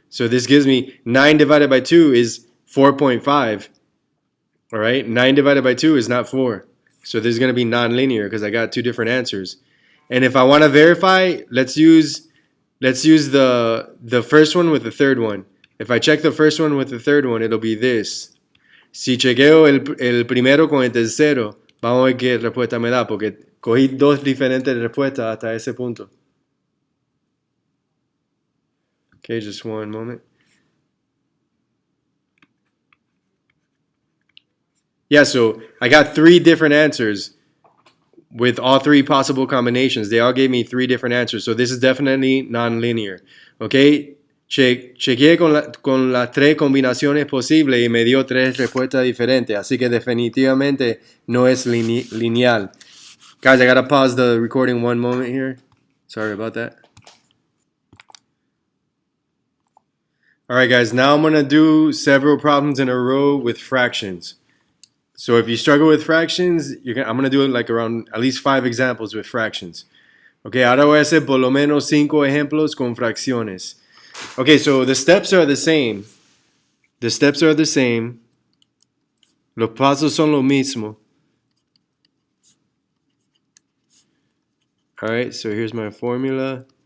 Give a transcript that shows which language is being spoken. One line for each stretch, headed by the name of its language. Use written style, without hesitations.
English: So this gives me 9 divided by 2 is 4.5. All right? 9 divided by 2 is not 4. So this is going to be nonlinear because I got two different answers. And if I want to verify, let's use the first one with the third one. If I check the first one with the third one, it'll be this.
Spanish: Si chequeo el primero con el tercero, vamos a ver qué respuesta me da, porque cogí dos diferentes respuestas hasta ese punto.
English: Okay, just one moment. Yeah, so I got 3 different answers with all 3 possible combinations. They all gave me 3 different answers, so this is definitely nonlinear.
Spanish: Okay, chequeé con las 3 combinaciones posibles y me dio 3 respuestas diferentes, así que definitivamente no es lineal.
English: Guys, I gotta pause the recording one moment here. Sorry about that. Alright guys, now I'm going to do several problems in a row with fractions. So if you struggle with fractions, I'm going to do it like around at least 5 examples with fractions.
Spanish: Okay, ahora voy a hacer por lo menos 5 ejemplos con fracciones.
English: Okay, so the steps are the same. The steps are the same.
Spanish: Los pasos son lo mismo.
English: Alright, so here's my formula.